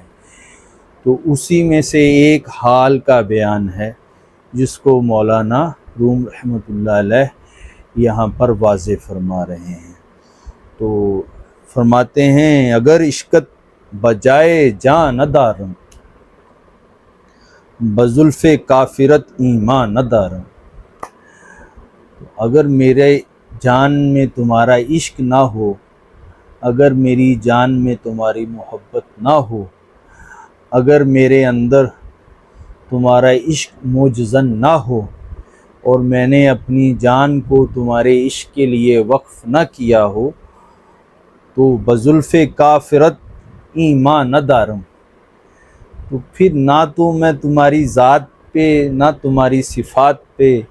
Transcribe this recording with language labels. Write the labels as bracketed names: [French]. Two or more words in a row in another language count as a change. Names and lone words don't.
[Urdu] تو اسی میں سے ایک حال کا بیان ہے جس کو مولانا روم [Arabic] رحمۃ اللہ علیہ [Urdu] یہاں پر واضح فرما رہے ہیں۔ تو فرماتے ہیں [Persian] اگر عشقت بجائے جاں نہ دارم، بزلف کافرت ایمان نہ دارم۔ [Urdu] اگر میرے جان میں تمہارا عشق نہ ہو، اگر میری جان میں تمہاری محبت نہ ہو، اگر میرے اندر تمہارا عشق موجزن نہ ہو، اور میں نے اپنی جان کو تمہارے عشق کے لیے وقف نہ کیا ہو، تو [Persian] بزلف کافرت ایمان نہ دارم، [Urdu] تو پھر نہ تو میں تمہاری ذات پہ، نہ تمہاری صفات پہ،